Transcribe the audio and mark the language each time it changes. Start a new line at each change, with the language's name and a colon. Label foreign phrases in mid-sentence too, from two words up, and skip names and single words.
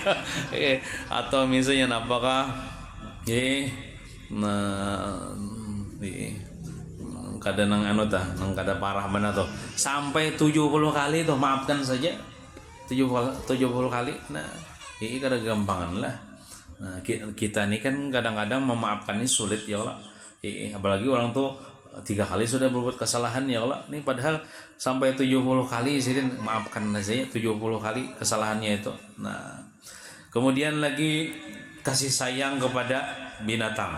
Banjar: Atau misalnya apakah kada nang nang kada parah mana tuh.
Indonesian: Sampai 70 kali tuh maafkan saja. 70 kali.
Banjar: Nah, ini kada gampangan lah.
Indonesian: Nah, kita ini kan kadang-kadang memaafkan ini sulit ya Allah. Apalagi orang tuh 3 kali sudah berbuat kesalahan ya Allah. Ini padahal sampai 70 kali sih maafkan saja 70 kali kesalahannya itu. Nah, kemudian lagi kasih sayang kepada binatang.